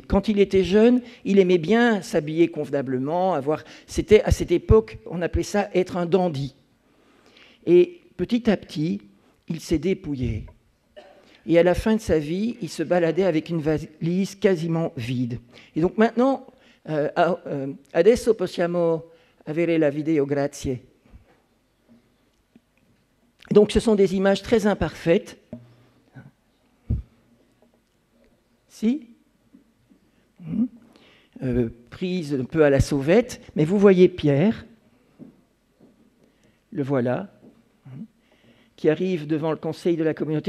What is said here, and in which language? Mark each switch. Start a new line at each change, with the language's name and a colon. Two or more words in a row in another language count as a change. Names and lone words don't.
French: Quand il était jeune, il aimait bien s'habiller convenablement, c'était à cette époque, on appelait ça être un dandy. Et petit à petit, il s'est dépouillé. Et à la fin de sa vie, il se baladait avec une valise quasiment vide. Et donc maintenant,
Italian: adesso possiamo avere la video, grazie.
French: Donc ce sont des images très imparfaites. Si prise un peu à la sauvette, mais vous voyez Pierre, le voilà, qui arrive devant le conseil de la communauté.